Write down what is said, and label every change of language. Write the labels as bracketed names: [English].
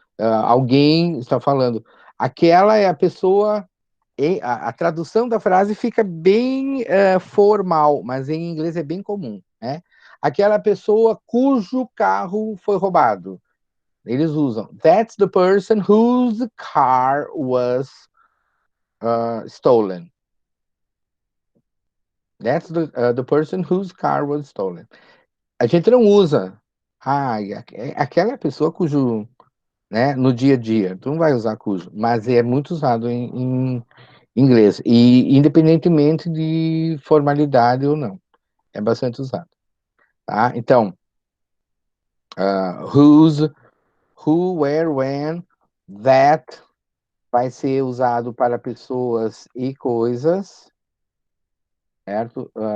[Portuguese] Alguém está falando, aquela é a pessoa. A tradução da frase fica bem formal, mas em inglês é bem comum, né? Aquela pessoa cujo carro foi roubado. Eles usam [English] that's the person whose car was stolen. That's the person whose car was stolen. [Portuguese] A gente não usa. Aquela pessoa cujo, né, no dia a dia. Tu não vai usar cujo, mas é muito usado em inglês. E independentemente de formalidade ou não, é bastante usado. Tá? Então, whose, who, where, when, that vai ser usado para pessoas e coisas, certo?